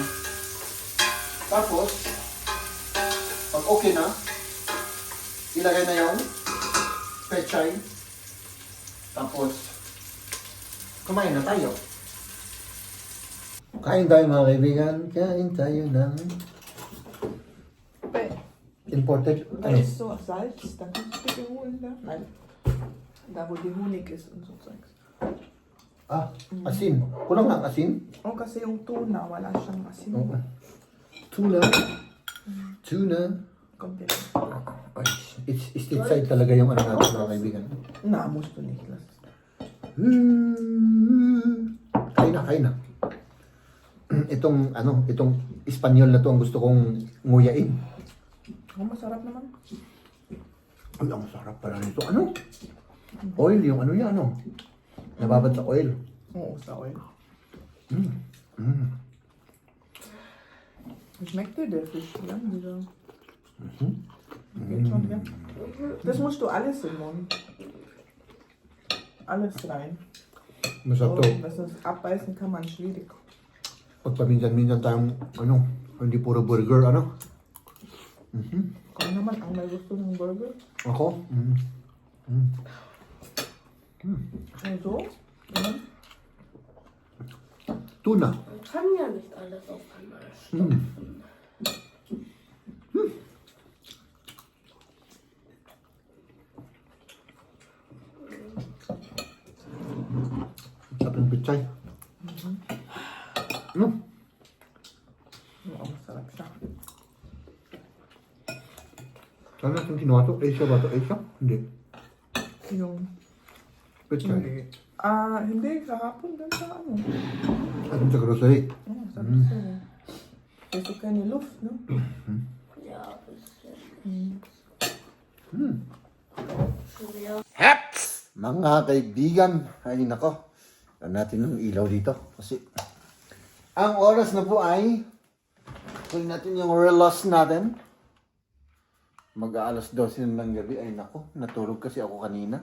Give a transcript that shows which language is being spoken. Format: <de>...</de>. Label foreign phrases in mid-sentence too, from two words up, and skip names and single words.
<tl>Tapos, pag okay na, ilagay na yung pechay. Tapos, kumain na tayo. Kain tayo, mga kaibigan. Kain tayo ng imported.</tl> <de>Da ist so Salz, da kannst du bitte holen da. Nein. Da wo die Honig ist und so Zeugs.</de> <tl>Asin. Kulang ng asin. Oh, kasi yung tuna, wala siyang asin. Oo. Tuna. Tuna. Komplett. Ay,</tl> <en>it's side</en> <tl>talaga yung ano natin, mga kaibigan.</tl> <de>Na, musst du nicht lassen.</de> <tl>Kain na. Itong Espanyol na to ang gusto kong nguyain. Oh, masarap naman. Ay, ang sarap pala nito. Ano? Oil, yung ano yan, ano? Nababad sa oil. Oo, sa oil.</tl> <de>Schmeckt dir der Fisch? Ja, dieser. Geht schon, ja. Das musst du alles im Mund. Alles rein.</de> <tl>Masarap Oh, to.</tl> <de>das ist abbeißen kann man schwierig.</de> <tl>Pag paminsan-minsan tayong, hindi puro burger, ano? Komm naman, einmal gusto ng burger. Ako?</tl> <de>Also, ja.</de> <tl>Tuna.</tl> <de>Man kann ja nicht alles auf einmal</de> <tl>Sarap ng pichay. Oo, masarap siya. Saan natin kinuha to? Asia ba to? Asia? Hindi. Yung, Pichay. hindi, kahapon din sa ano. At sa grocery. Oh, sabi sa'yo. Kasi</tl> <de>keine Luft,</de> <tl>no?</tl> <de>Ja, bisschen. Ja.</de> <tl>Mga kaibigan, ay nako, natin ng ilaw dito kasi ang oras na po ay kunin natin yung relos natin. Mag-aalas 12 na ng gabi. Ay nako, natulog kasi ako kanina.</tl>